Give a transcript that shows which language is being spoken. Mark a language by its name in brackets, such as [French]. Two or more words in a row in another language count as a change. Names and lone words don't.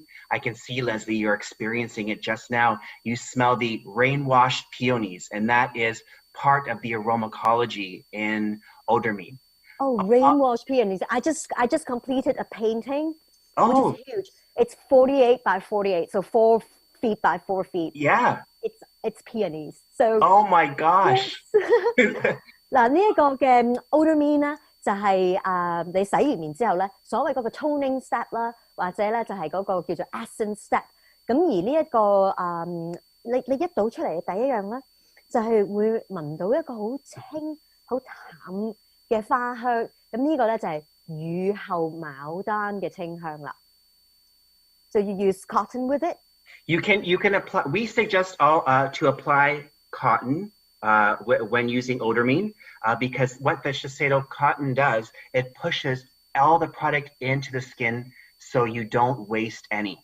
[English] I can see, Leslie, you're experiencing it just now. You smell the rain-washed peonies, and that is part of the aromatology in Odormine. Oh, rain-washed peonies. I just completed a painting. Oh, which is huge. It's 48 by 48, so 4 feet by 4 feet. Yeah. It's peonies. So. Oh my gosh. [Cantonese] 嗱，呢一個嘅 Odormine 咧，就係你洗完面之後咧，所謂嗰個 [English] toning step [Cantonese] 啦，或者咧就係嗰個叫做 [English] essence step。 [Cantonese] 咁而呢一個你一倒出嚟嘅第一樣咧，就係會聞到一個好清、好淡嘅花香。咁呢個咧就係雨後牡丹嘅清香啦。 [English] So you use cotton with it? You can apply. We suggest to apply cotton when using odormine, because what the Shiseido cotton does, it pushes all the product into the skin so you don't waste any.